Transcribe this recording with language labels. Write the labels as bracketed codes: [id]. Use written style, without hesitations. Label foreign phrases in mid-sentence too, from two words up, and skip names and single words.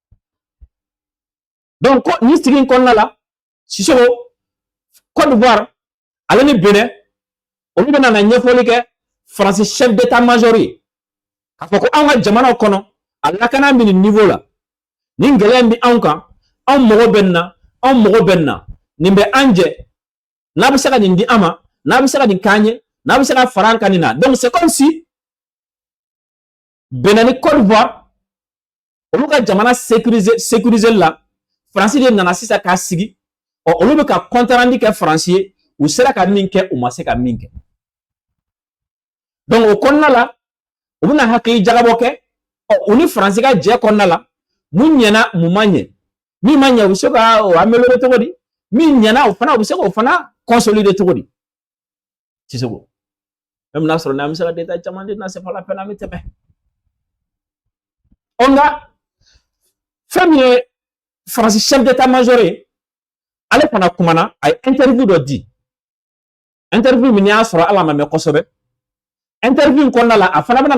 [bm] donc nin sigi in kɔnɔna la Sisoko Côte d'Ivoire ale ni Benin olu bɛna na ɲɛfɔli kɛ Faransi [fr] chef d'état-major [bm] ye k'a fɔ ko anw ka jamanaw kɔnɔ a lakana bɛ nin niveau la nin gɛlɛya bɛ anw kan anw mago bɛ nin na anw mago bɛ nin na nin bɛ an jɛ n'a bɛ se ka nin di an ma n'a bɛ se ka nin k'an ye n'a bɛ se ka fara an kan nin na [fr] donc c'est comme si [bm] Benin ni Côte d'Ivoire olu ka jamana sécuriser la Faransi de nana sisan k'a sigi olu bɛ ka [fr] compte rendu [bm] kɛ Faransi ye u sera ka min kɛ u ma se ka min kɛ donc o kɔnɔna la u bɛna hakili jagabɔ kɛ u ni Faransi ka jɛ kɔnɔna la mun ɲɛna mun ma ɲɛ min ma ɲɛ u bɛ se ka o améliorer cogo di min ɲɛna o fana u bɛ se k'o fana consolider cogo di Sisoko même n'a sɔrɔ n'an bɛ se ka détail caman di n'a [fr] c'est pas la peine [bm] an bɛ tɛmɛ nka fɛn min ye Faransi [fr] chef d'état-major [bm] ye ale fana kumana a ye interview dɔ di interview min y'a sɔrɔ ala ma mɛn kosɛbɛ interview in kɔnɔna la a fana bɛna